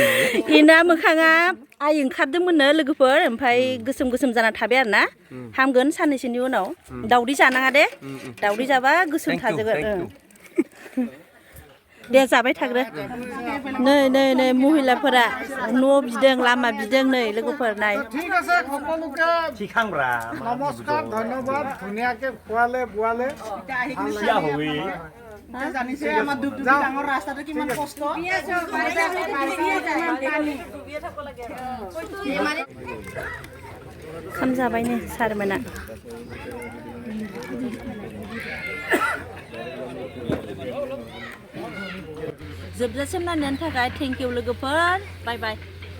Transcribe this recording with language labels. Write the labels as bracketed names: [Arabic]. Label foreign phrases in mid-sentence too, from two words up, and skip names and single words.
[Bodo] इना मोखाङा आइ ओंखारदोंमोननो लोगोफोर ओमफ्राय गोसोम गोसोम जाना थाबाय आरो ना हामगोन साननैसोनि उनाव दावदै जानाङा दे दावदै जाबा गोसोम थाजोबगोन दे जाबाय थाग्रो नै नै नै महिलाफोरा न' बिदों लामा बिदों नै लोगोफोर नाय [Assamese] ঠিক আছে সকলোকে নমস্কাৰ ধন্যবাদ ধুনীয়াকে খোৱালে বোৱালে জানিছে আমাৰ দুবদুবি ডাঙৰ ৰাস্তাটো কিমান কষ্ট [Bodo] खाम जाबायनो सारमोना जोबजासिम नायनायनि थाखाय [English] thank you [Bodo] लोगोफोर [English] bye bye